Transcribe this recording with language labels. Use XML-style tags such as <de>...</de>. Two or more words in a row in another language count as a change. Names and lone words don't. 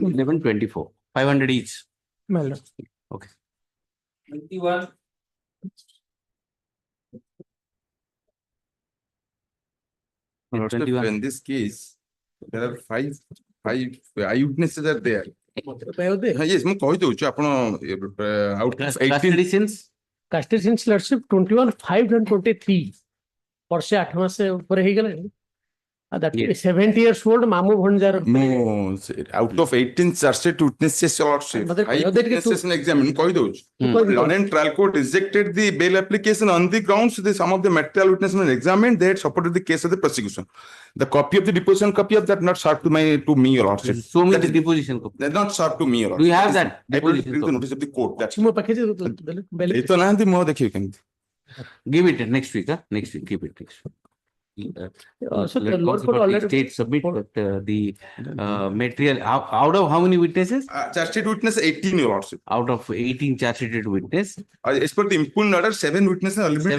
<en>18/11/24. 500 each. My lord. Okay. 21. Lordship, 21. in this case, there are five eyewitnesses are there. Yes,</en> <or>ମୁଁ କହିଦଉଛି ଆପଣ</or> <en>out of</en> <or>18</or> <en>Custody since Custody since lordship</en> <or>21/5/23 ବର୍ଷେ 8 ମାସ ଉପରେ ହେଇଗଲାଣି।</or> <en>That Yes. 70 years old</en> <or>ମାମୁ ଭଣଜାର।</or> <en>No, out of 18 charge sheet witnesses, lordship, Mother, 5 that is witnesses in exam.</en> <or>ମୁଁ କହିଦଉଛି Hmm.</or> <en>London trial court rejected the bail application on the grounds that some of the material witnesses were examined. They had supported the case of the prosecution. The copy of the deposition copy of that not served to me, your lordship. so many That is- deposition copy. They're not served to me, your Do you have lordship. that I will deposition bring the copy? notice of the court. That's</en> <or>ମୋ ପାଖରେ ଏଇ ତ ନାହାନ୍ତି ମୁଁ ଆଉ ଦେଖିବି କେମିତି?</or> <en>Give it next week, huh? Next week, keep it next week. So the Let Lord counsel court for the already- state submit, but the material, out of how many witnesses? Charge sheet witness 18, your lordship. Out of 18 charge sheeted witness, As per the impugned order, 7 witnesses have already been</en>